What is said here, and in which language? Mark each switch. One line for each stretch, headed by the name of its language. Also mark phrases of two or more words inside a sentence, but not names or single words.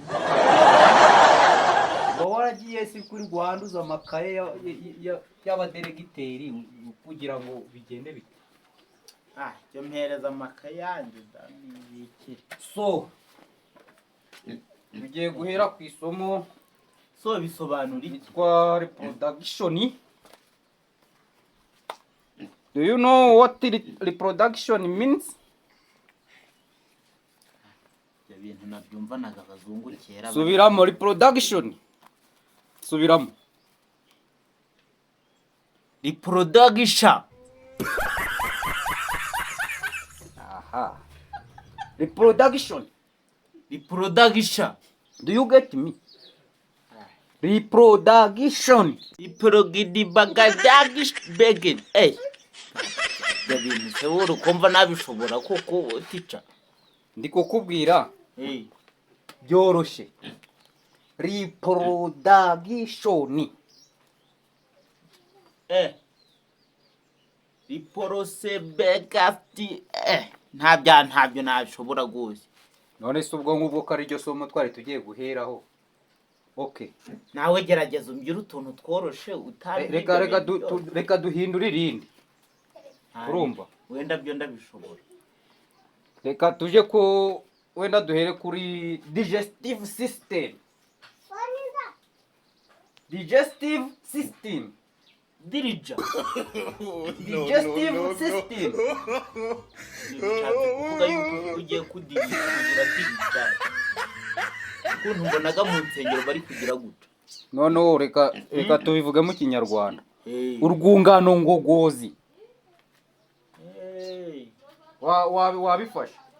Kinyarwanda: uba waragiye si kuri guhanduza amakaye y'abaderegiteri kugira ngo bigende bite. cyo mpereza amakaye yanjye ndabibikira. So tugiye guhera ku isomo so bisobanura iki? ryitwa reproduction.
English: Do you know what reproduction means?
Kinyarwanda: ibyo bintu nabyumvanaga abazungu kera. Subiramo reproduction. Subiramo. reproduction. Aha. Reproduction. reproduction.
English: Do you get me? Reproduction. begin.
Kinyarwanda: ibyo bintu se wowe ukumva nabishobora kuko tica. Ndi kukubwira byoroshye. Reproduction. riporose begati. ntabyo nabishobora rwose. None se ubwo ngubwo ko ari ryo somo twari tugiye guheraho. Okay. nawe gerageza umbwire utuntu tworoshe utari. Reka duhindure irindi. Urumva? wenda byo ndabishobora. Reka tuje ko wenda duhere kuri
English: digestive system. Digestive system.
Kinyarwanda: dirija.
English: Digestive system.
Kinyarwanda: kuvuga yuko ugiye kudirija. ukuntu mbonaga mu nsengero bari kugira gutya. Noneho reka tubivuge mu Kinyarwanda. Urwungano ngogozi. Wabifashe?